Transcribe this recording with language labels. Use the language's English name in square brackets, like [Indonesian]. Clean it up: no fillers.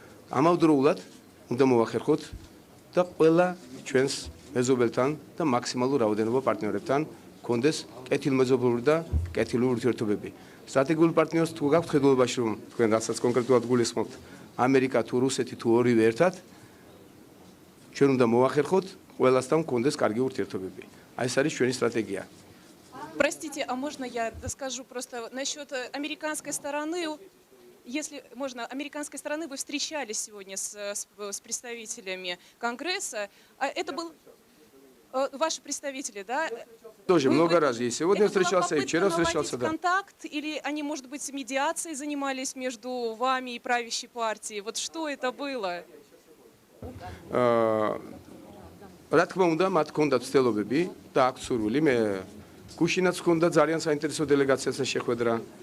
[Georgian] ამავდროულად უნდა მოვახერხოთ და ყველა ჩვენს მეზობელთან და მაქსიმალურ რაოდენობა პარტნიორებთან კონდეს კეთილმეზობლური და კეთილური ურთიერთობები. სტრატეგიული პარტნიორს თუ გაქვთ ხედველობაში, რომ თქვენ რასაც კონკრეტულად გულისხმობთ, ამერიკა თუ რუსეთი თუ ორივე ერთად, ჩვენ უნდა მოვახერხოთ ყველასთან კონდეს კარგი ურთიერთობები. აი ეს არის ჩვენი стратегия. [Russian] Простите, а можно я скажу просто насчет американской стороны? Если можно, американской стороны вы встречались сегодня с представителями Конгресса. Это был ваши представители, да? Тоже много раз есть. Сегодня встречался и вчера встречался, да. Контакт или они, может быть, медиацией занимались между вами и правящей партией? Вот что это было? [Georgian] რა თქმა უნდა, მათ ჰქონდათ ცდილობები და აქ სურვილი. მე გუშინაც ჰქონდა ძალიან საინტერესო დელეგაციასაც შეხვედრა.